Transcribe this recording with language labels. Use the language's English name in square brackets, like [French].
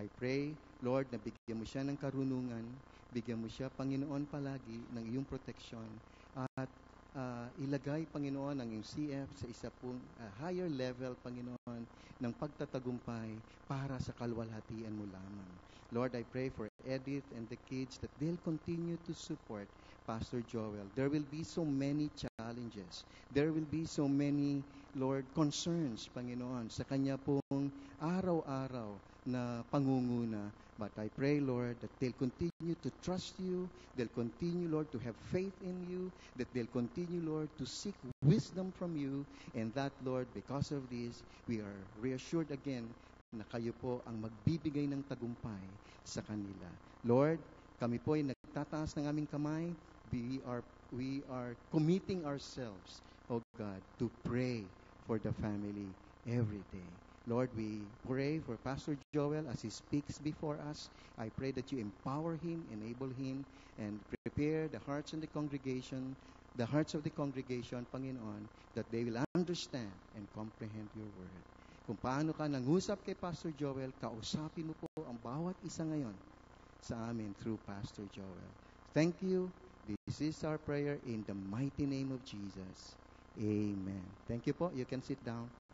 [English] I pray, Lord, [Filipino] na bigyan mo siya ng karunungan, bigyan mo siya, Panginoon, palagi ng iyong proteksyon at ilagay, Panginoon, ang MCF sa isa pong higher level, Panginoon, ng pagtatagumpay para sa kalwalhatian mo lamang. [English] Lord, I pray for Edith and the kids that they'll continue to support Pastor Joel. There will be so many challenges. There will be so many, Lord, concerns, [Filipino] Panginoon, sa kanya pong araw-araw na pangunguna. [English] But I pray, Lord, that they'll continue to trust you. They'll continue, Lord, to have faith in you. That they'll continue, Lord, to seek wisdom from you. And that, Lord, because of this, we are reassured again [Filipino] na kayo po ang magbibigay ng tagumpay sa kanila. Lord, kami po ay nagtataas ng aming kamay. [English] We are committing ourselves, oh God, to pray for the family every day. Lord, we pray for Pastor Joel as he speaks before us. I pray that you empower him, enable him, and prepare the hearts of the congregation, Panginoon, that they will understand and comprehend your word. [Filipino] Kung paano ka nangusap kay Pastor Joel, kausapin mo po ang bawat isa ngayon sa amin through Pastor Joel. [English] Thank you. This is our prayer in the mighty name of Jesus. Amen. Thank you po. You can sit down.